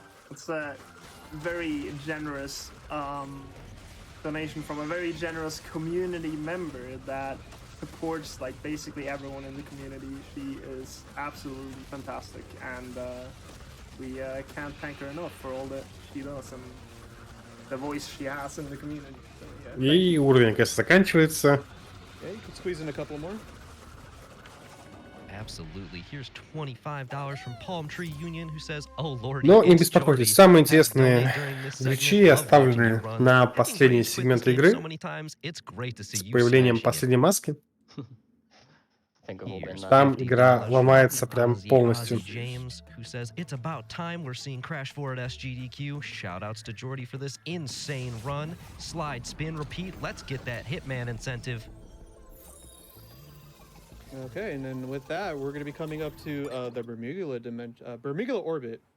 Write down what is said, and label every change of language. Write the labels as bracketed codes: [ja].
[en] It's a very generous donation from a very generous community member that supports like basically everyone in the community. She is absolutely fantastic, and we can't thank her enough for all that she does and the voice she has in the community. So, yeah, [ru] И уровень, конечно, заканчивается. [en] Yeah, you can squeeze in a couple more. Absolutely. Here's $25 from Palm Tree Union, who says, "Oh Lord." [ru] Но не беспокойтесь, самые интересные гличи оставлены на последний сегмент игры с появлением последней маски. [en] think we've all been there. [ru] Там игра ломается прям полностью. [en] James, who says it's about time we're seeing Crash 4 at SGDQ. Shoutouts to Jordy for this insane run. Slide, spin, repeat. Let's get that Hitman incentive. Okay, and then with that, we're going to be coming up to the Bermugula orbit.